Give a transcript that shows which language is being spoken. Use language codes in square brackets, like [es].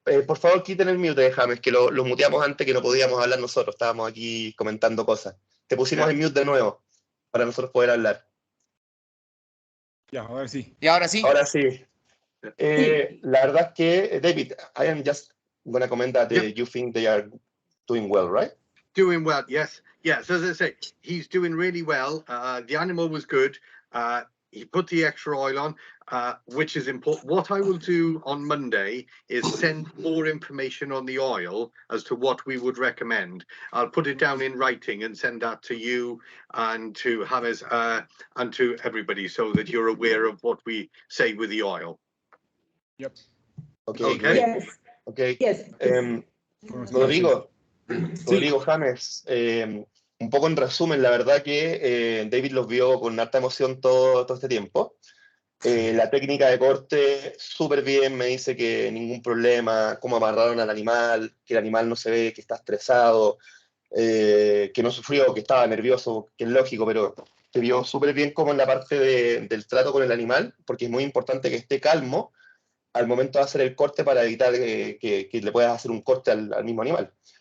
[es] Por favor, quiten el mute, James, que lo muteamos antes que no podíamos hablar nosotros. Estábamos aquí comentando cosas. Te pusimos en mute de nuevo para nosotros poder hablar. Ya, ahora sí. Y ahora sí. Ahora sí. La verdad es que, [en] David, I am just going to comment that you think they are doing well, right? Doing well, yes. Yes, as I say, he's doing really well. The animal was good. He put the extra oil on, which is important. What I will do on Monday is send more information on the oil as to what we would recommend. I'll put it down in writing and send that to you and to James and to everybody so that you're aware of what we say with the oil. Yep. Okay. Yes. Okay. Yes. [es] Rodrigo, James, un poco en resumen, la verdad que David los vio con harta emoción todo este tiempo. La técnica de corte, súper bien, me dice que ningún problema, cómo amarraron al animal, que el animal no se ve que está estresado, que no sufrió, que estaba nervioso, que es lógico, pero se vio súper bien como en la parte del trato con el animal, porque es muy importante que esté calmo al momento de hacer el corte para evitar que le puedas hacer un corte al mismo animal.